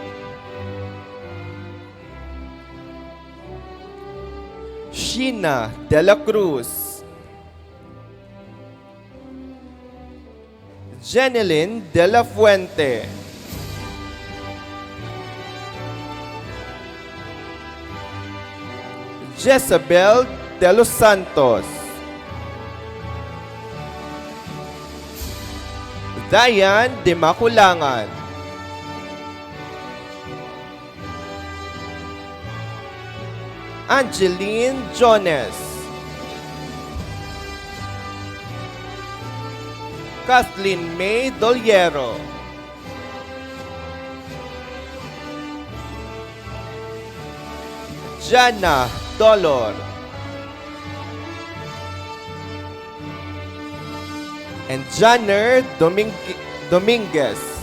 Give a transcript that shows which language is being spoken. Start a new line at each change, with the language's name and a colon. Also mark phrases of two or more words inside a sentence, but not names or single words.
English: Sheena De La Cruz, Jeneline De La Fuente, Jezabel De Los Santos, Dayan De Maculangan, Angeline Jones, Kathleen May Doliero, Jana Dolor, and Janner Dominguez.